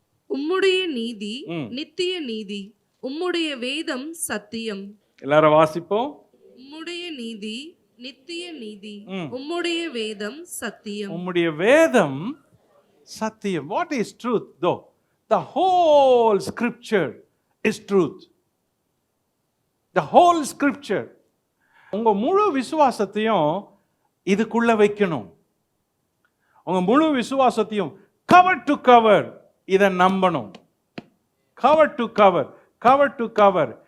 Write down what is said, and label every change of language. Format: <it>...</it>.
<ta>உம்முடைய நீதி நித்திய நீதி, உம்முடைய வேதம் சத்தியம். எல்லாரும் வாசிப்போம். உம்முடைய நீதி நித்திய நீதி, உம்முடைய வேதம் சத்தியம். உம்முடைய வேதம் சத்தியம்.</ta> <en>What is truth though? The whole scripture is truth. The whole scripture.</en> <ta>உங்க முழு விசுவாசத்தையும் இதுக்குள்ள வைக்கணும். உங்க முழு விசுவாசத்தையும்</ta> <en>cover to cover</en> <ta>இதை நம்பணும்.</ta> <en>cover to cover, cover to cover.</en>